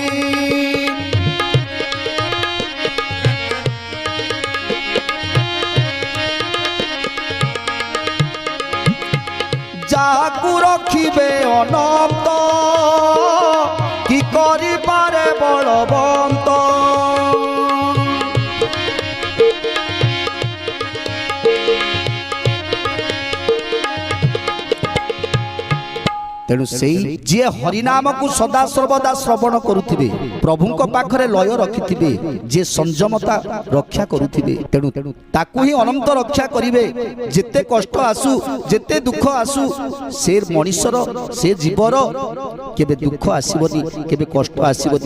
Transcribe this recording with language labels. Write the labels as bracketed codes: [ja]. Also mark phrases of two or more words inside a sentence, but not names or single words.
[or] ଯାକୁ ରଖିବେ ଅନନ୍ତ କି କରି ପାରେ ବଳବନ୍ତ। ତେଣୁ ସେ ଯେ ହରିନାମ କୁ ସଦା ସର୍ବଦା ଶ୍ରବଣ କରୁଥିବେ, ପ୍ରଭୁଙ୍କ ପାଖରେ ଲୟ ରଖିଥିବେ, ଯେ ସଂଯମତା ରକ୍ଷା କରୁଥିବେ, ତେଣୁ ତାକୁ ହିଁ ଅନନ୍ତ ରକ୍ଷା କରିବେ। ଯେତେ କଷ୍ଟ ଆସୁ ଯେତେ ଦୁଃଖ ଆସୁ ସେ ମନୁଷ୍ୟର ସେ ଜୀବର କେବେ ଦୁଃଖ ଆସିବନି, କେବେ କଷ୍ଟ ଆସିବନି।